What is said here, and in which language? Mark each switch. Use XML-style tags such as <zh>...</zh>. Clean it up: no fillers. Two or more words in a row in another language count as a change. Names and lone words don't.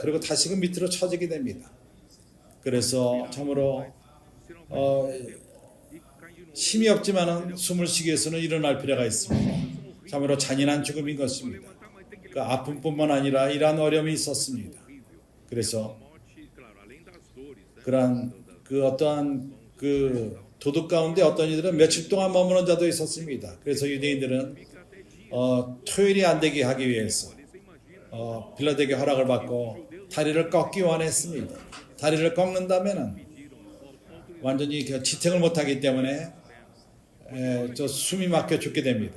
<ko>그리고 다시금 밑으로 처지게 됩니다. 그래서 참으로 힘이 없지만은 숨을 쉬기 위해서는 일어날 필요가 있습니다. 참으로 잔인한 죽음인 것입니다. 그 아픔뿐만 아니라 이러한 어려움이 있었습니다. 그래서</ko> <pt>morte, claro, além das dores, né?</pt> <ko>그러한 그 어떠한 그 도둑 가운데 어떤 이들은 며칠 동안 머무는 자도 있었습니다. 그래서 유대인들은 토요일이 안 되게 하기 위해서 빌라도에게 허락을 받고 다리를 꺾기 원했습니다. 다리를 꺾는다면은 완전히 지탱을 못하기 때문에 숨이 막혀 죽게 됩니다.</ko>